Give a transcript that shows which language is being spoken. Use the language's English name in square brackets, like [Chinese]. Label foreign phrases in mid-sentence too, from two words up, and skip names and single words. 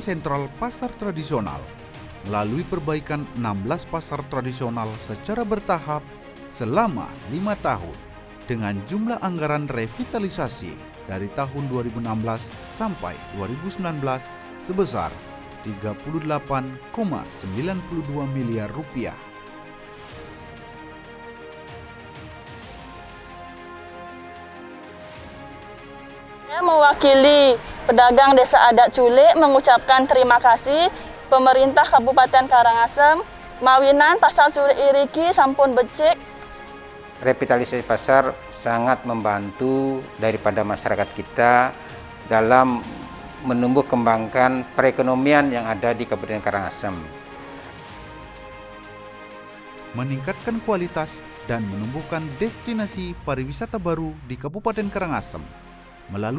[Indonesian] sentral pasar tradisional, melalui perbaikan 16 pasar tradisional secara bertahap selama 5 tahun dengan jumlah anggaran revitalisasi dari tahun 2016 sampai 2019 sebesar 38,92 miliar rupiah. Saya mewakili pedagang Desa Adat Culik mengucapkan terima kasih pemerintah Kabupaten Karangasem, [Balinese] mawinan pasar Culik iriki sampun becik. [Indonesian] Revitalisasi pasar sangat membantu daripada masyarakat kita dalam menumbuh kembangkan perekonomian yang ada di Kabupaten Karangasem. Meningkatkan kualitas dan menumbuhkan destinasi pariwisata baru di Kabupaten Karangasem melalui